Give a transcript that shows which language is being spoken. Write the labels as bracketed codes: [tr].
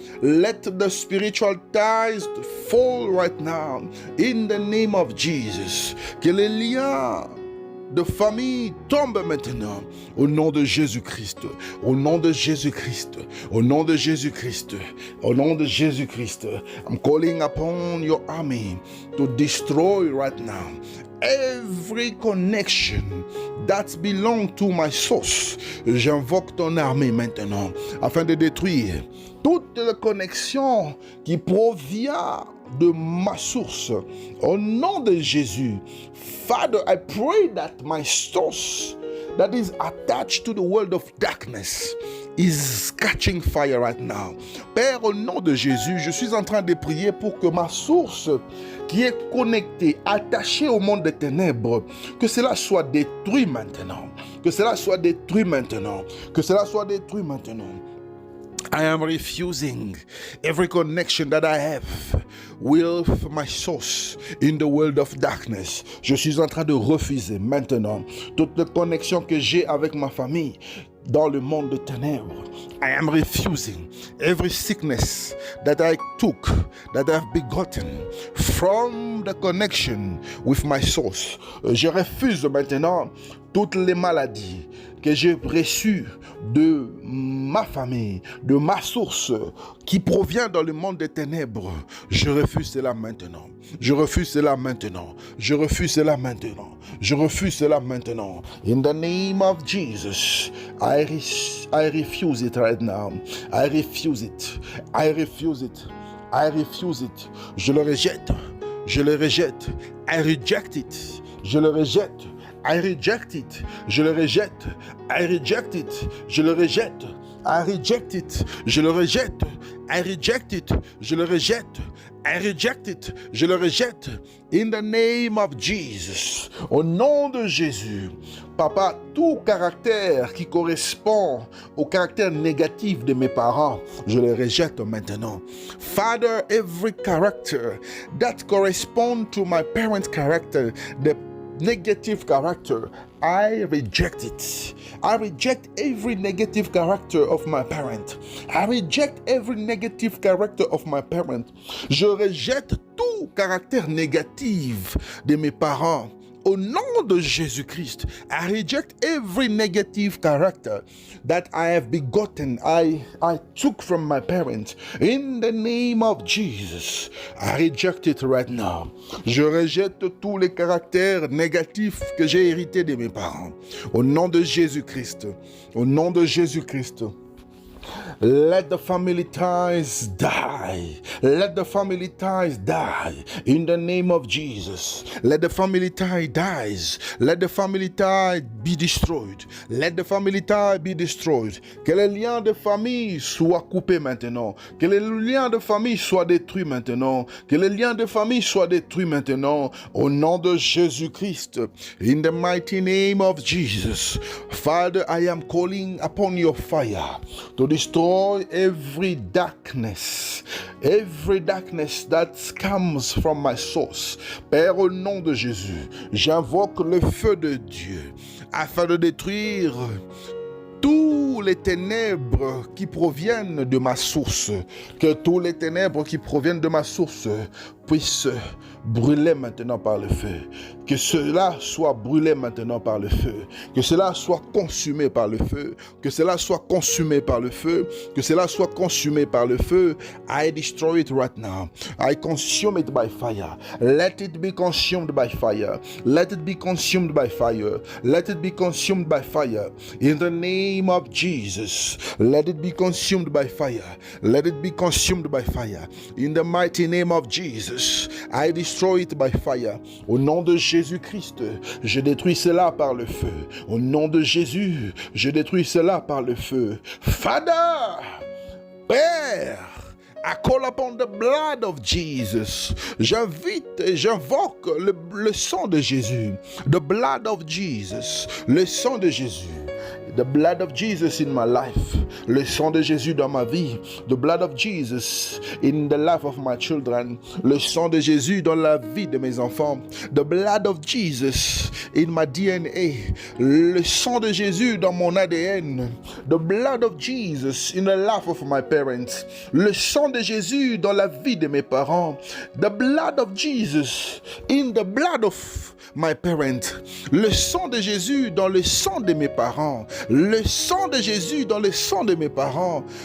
[en] Let the spiritual ties fall right now. In the name of Jesus. [fr] Que les liens de famille tombe maintenant au nom de Jésus-Christ, au nom de Jésus-Christ, au nom de Jésus-Christ, au nom de Jésus-Christ. [en] I'm calling upon your army to destroy right now every connection that belongs to my source. [fr] J'invoque ton armée maintenant afin de détruire toute la connexion qui provient de ma source. Au nom de Jésus, [en] Father, I pray that my source that is attached to the world of darkness is catching fire right now. [fr] Père, au nom de Jésus, je suis en train de prier pour que ma source qui est connectée, attachée au monde des ténèbres, que cela soit détruit maintenant. Que cela soit détruit maintenant. Que cela soit détruit maintenant. [en] I am refusing every connection that I have with my source in the world of darkness. [fr] Je suis en train de refuser maintenant toute connexion que j'ai avec ma famille dans le monde de ténèbres. [en] I am refusing every sickness that I took, that I have begotten from the connection with my source. [fr] Je refuse maintenant toutes les maladies que j'ai reçues de ma famille, de ma source qui provient dans le monde des ténèbres. Je refuse cela maintenant. Je refuse cela maintenant. Je refuse cela maintenant. Je refuse cela maintenant. [en] In the name of Jesus, I refuse it right now. I refuse it. I refuse it. I refuse it. [fr] Je le rejette. Je le rejette. [en] I reject it. [fr] Je le rejette. [en] I reject it. Je le rejette. I reject it. Je le rejette. I reject it. [fr] Je le rejette. [en] I reject it. Je le rejette. I reject it. Je le rejette. In the name of Jesus. [fr] Au nom de Jésus. Papa, tout caractère qui correspond au caractère négatif de mes parents, je le rejette maintenant. [en] Father, every character that corresponds to my parents' character, the negative character, I reject it. I reject every negative character of my parent. I reject every negative character of my parent. [fr] Je rejette tout caractère négatif de mes parents. Au nom de Jésus-Christ, [en] I reject every negative character that I have begotten, I took from my parents. In the name of Jesus, I reject it right now. [fr] Je rejette tous les caractères négatifs que j'ai hérités de mes parents. Au nom de Jésus-Christ, au nom de Jésus-Christ. [en] Let the family ties die. Let the family ties die. In the name of Jesus. Let the family tie dies. Let the family tie be destroyed. Let the family tie be destroyed. [fr] Que les liens de famille soient coupés maintenant. Que les liens de famille soient détruits maintenant. Que les liens de famille soient détruits maintenant. Au nom de Jésus-Christ. [en] In the mighty name of Jesus. Father, I am calling upon your fire to destroy every darkness that comes from my source. [fr] Père, au nom de Jésus, j'invoque le feu de Dieu afin de détruire tous les ténèbres qui proviennent de ma source, que tous les ténèbres qui proviennent de ma source puissent brûler maintenant par le feu. Que cela soit brûlé maintenant par le feu. Que cela soit consumé par le feu. Que cela soit consumé par le feu. Que cela soit consumé par le feu. [en] I destroy it right now. I consume it by fire. Let it be consumed by fire. Let it be consumed by fire. Let it be consumed by fire. In the name of Jesus. Let it be consumed by fire. Let it be consumed by fire. In the mighty name of Jesus. I destroy it by fire. [fr] Au nom de Jésus-Christ, je détruis cela par le feu. Au nom de Jésus, je détruis cela par le feu. [en] Father, Père, I call upon the blood of Jesus. [fr] J'invoque le sang de Jésus. [en] The blood of Jesus. [fr] Le sang de Jésus. [en] The blood of Jesus in my life. [fr] Le sang de Jésus dans ma vie. [en] The blood of Jesus in the life of my children. [fr] Le sang de Jésus dans la vie de mes enfants. [en] The blood of Jesus in my DNA. [fr] Le sang de Jésus dans mon ADN. [en] The blood of Jesus in the life of my parents. [fr] Le sang de Jésus dans la vie de mes parents. [en] The blood of Jesus in the blood of my parents. [fr] Le sang de Jésus dans le sang de mes parents. Le sang de Jésus dans le sang de mes parents.